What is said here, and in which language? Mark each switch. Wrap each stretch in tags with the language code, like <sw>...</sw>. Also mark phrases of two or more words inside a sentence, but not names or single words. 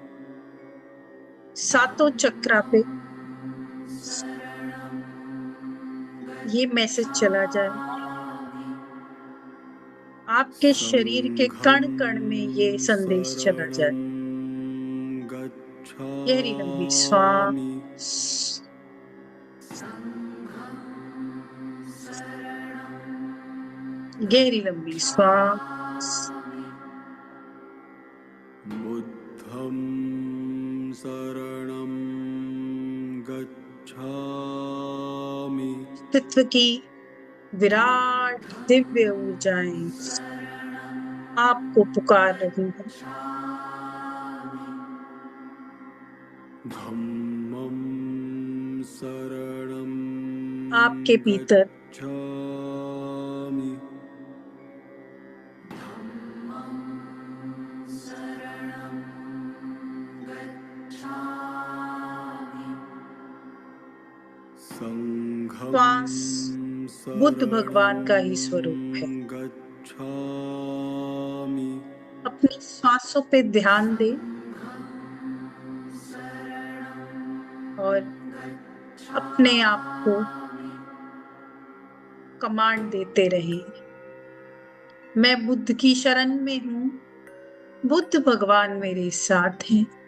<hi>सातों चक्रा पे ये मैसेज चला जाए, आपके शरीर के कण कण में ये संदेश चला जाए।</hi> <pi>शरणं</pi> <hi>गहरी लंबी</hi> <pi>गच्छामि।</pi> <hi>श्वास, गहरी लंबी श्वास।</hi> <pi>बुद्धं शरणं गच्छामि।</pi> <hi>अस्तित्व की विराट दिव्य ऊर्जाएं आपको पुकार रही है।</hi> <pi>धम्मं शरणं</pi> <hi>आपके भीतर</hi> <pi>गच्छामि। संघं</pi> <hi>श्वास बुद्ध भगवान का ही</hi> <pi>शरणं</pi> <hi>स्वरूप है।</hi> <pi>गच्छामि।</pi> <hi>अपनी श्वासों पे ध्यान दें और अपने आप को कमांड देते रहें, मैं बुद्ध की शरण में हूँ, बुद्ध भगवान मेरे साथ हैं,</hi>